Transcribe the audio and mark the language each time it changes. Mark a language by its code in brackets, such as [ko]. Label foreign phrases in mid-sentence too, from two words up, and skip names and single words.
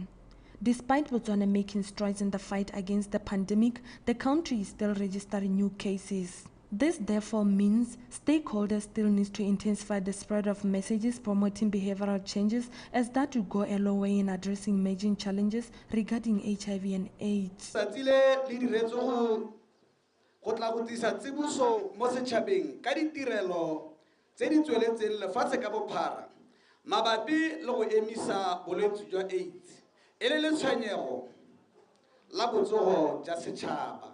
[en] Despite Botswana making strides in the fight against the pandemic, the country is still registering new cases. This therefore means stakeholders still need to intensify the spread of messages promoting behavioral changes, as that will go a long way in addressing emerging challenges regarding HIV and AIDS. [tn] Go tla go tlisa tsibuso mo setšhabeng ka ditirelo tse di tsweletseng lefatshe ka bophara mabapi le go emisa bolwetse jwa AIDS e le letshwenyego la botsogo jwa setšhaba.